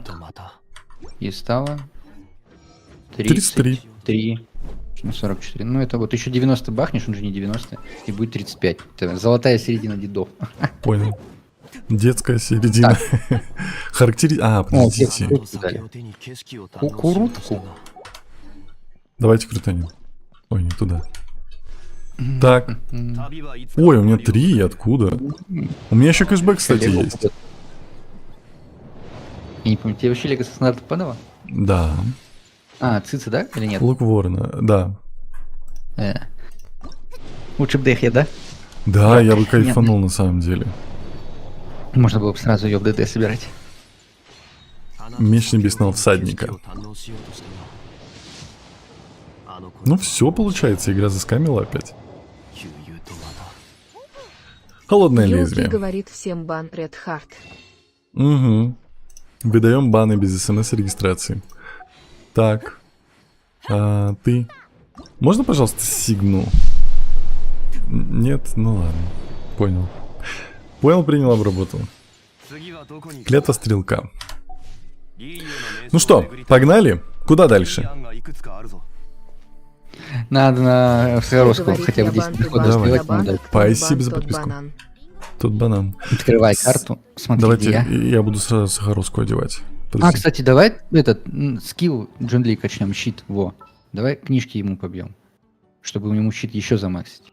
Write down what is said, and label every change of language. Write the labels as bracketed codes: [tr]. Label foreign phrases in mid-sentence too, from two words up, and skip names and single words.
[ja] とまた [ru] и стало 33. 33. Ну, 44. Ну, это вот еще 90 бахнешь, он же не 90, и будет 35. Это золотая середина дедов. Понял. Детская середина. А, подождите. [ja] あの酒を手に景色を堪能しようとしたが [ru] Давайте крутанем. Ой, не туда. Так. [ja] 旅はいつか [ru] Ой, у меня 3. Откуда? У меня еще кэшбэк, кстати, Лего есть. идет. Я не помню, тебе вообще Лего стандарт падало? Да. А, цицы, да? Или нет? Лук Ворона. Да. Лучше бы Дехе, да? Да, я бы кайфанул на самом деле. Можно было бы сразу ее в ДД собирать. [ja] あなた [ru] Меч небесного всадника. [ja] 景色を堪能しようとしたがあの子 [ru] Ну все, получается, игра заскамила опять. [ja] 悠々とまた [ru] Холодное Юлки лезвие. говорит всем бан Ред Харт. Угу. Выдаем баны без смс-регистрации. Так. А ты? Можно, пожалуйста, сигну? Нет? Ну ладно. Понял. Понял, принял, обработал. [ja] 次はどこに [ru] Клета стрелка. [ja] リーユの名 [ru] Ну [ja] 称 [ru] что, [ja] を巡り [ru] погнали? Куда [ja] いい [ru] дальше? [ja] 案がいくつかあるぞ [ru] Надо на Саровского Говорит, хотя бы я 10 бан, ты переходов бан, Давай. я сделать. бан, надо. кто Спасибо бан, за тот подписку. банан. Тут банан. Открывай карту, смотри, Давайте, где я. я буду сразу Сахаровскую одевать. А, Подожди. кстати, давай этот скилл Джон Ли качнем, щит, во. Давай книжки ему побьем, чтобы у него щит еще замаксить.